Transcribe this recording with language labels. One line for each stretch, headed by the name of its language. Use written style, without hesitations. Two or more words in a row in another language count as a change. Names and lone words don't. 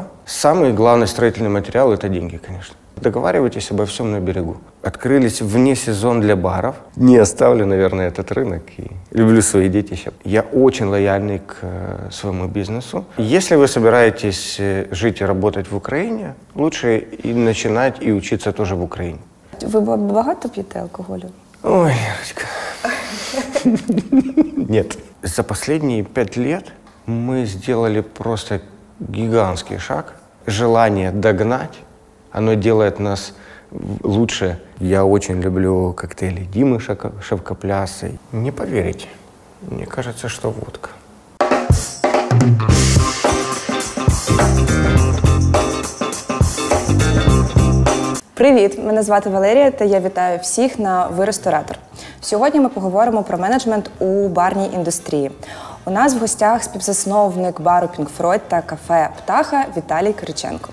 Russian: Самый главный строительный материал – это деньги, конечно. Договаривайтесь обо всем на берегу. Открылись вне сезон для баров. Не оставлю, наверное, этот рынок. И люблю свои детища. Я очень лояльный к своему бизнесу. Если вы собираетесь жить и работать в Украине, лучше и начинать и учиться тоже в Украине.
Ukrainian: Ви багато п'єте алкоголю? Ой, Ярочка.
Russian: Нет. За последние 5 лет мы сделали просто гигантский шаг. Желание догнать, оно делает нас лучше. Я очень люблю коктейли Димы Шовкопляса. Не поверите, мне кажется, что водка.
Ukrainian: Привіт! Мене звати Валерія та я вітаю всіх на «Ви ресторатор». Сьогодні ми поговоримо про менеджмент у барній індустрії. У нас в гостях співзасновник бару Pink Floyd та кафе «Птаха» Віталій Кириченко.